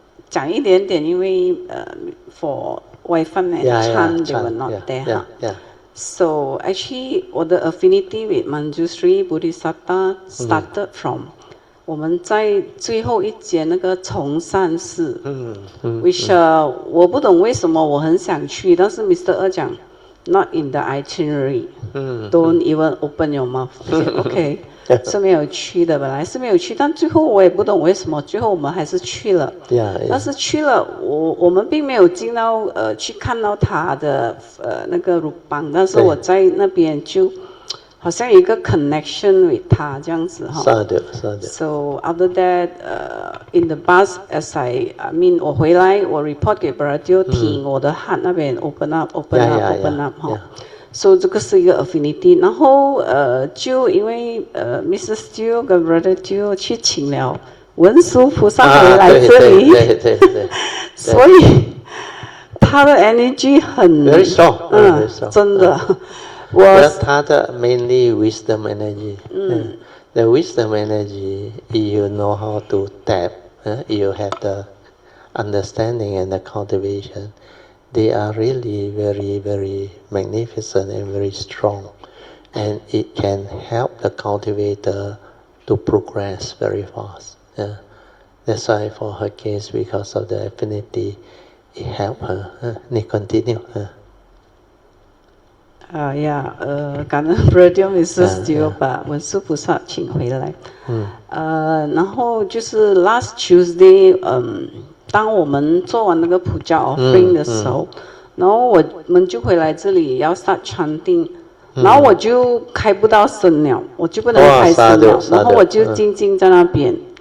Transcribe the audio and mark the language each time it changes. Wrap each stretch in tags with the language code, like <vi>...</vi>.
<zh>讲一点点，因为</zh> <en>for Waifan and Chan they were not there. So actually,</en> <zh>我的</zh> <en>affinity with Manjushri Bodhisattva started from</en> <zh>我们在最后一节那个崇善寺，which 我不懂为什么我很想去，但是 Mr. 二讲</zh> <en>not in the itinerary，don't even open your mouth。</en> <zh>OK， 是没有去的，本来是没有去，但最后我也不懂为什么，最后我们还是去了。但是去了，我们并没有进到去看到他的那个鲁邦，但是我在那边就。好像有一个</zh> <en>connection with</en> <zh>他这样子哈。</zh> <en>So after that, in the bus, as I mean</en> <zh>我回来，我</zh> <en>report 给 Brother 听，我的 heart 那边 open up 哈。</en> <zh>So 这个是一个 affinity， 然后就因为Mrs. Teo 跟 Brother Teo 去请了文殊菩萨回来这里，所以他的 energy 很</zh> <en>very strong，</en> <zh>真的。</zh> <en>Well, mainly wisdom energy. The wisdom energy, you know how to tap. You have the understanding and the cultivation. They are really very, very magnificent and very strong. And it can help the cultivator to progress very fast. That's why for her case, because of the affinity, it helped her. Continue.</en> <zh>感恩 Brother Mrs. Teo 把文殊菩萨请回来。然后就是</zh> <en>last Tuesday，</en> <zh>当我们做完那个 Puja offering 的时候，然后我们就回来这里要</zh> <en>start chanting，</en> <zh>然后我就开不到声了，我就不能开声了，然后我就静静在那边。</zh>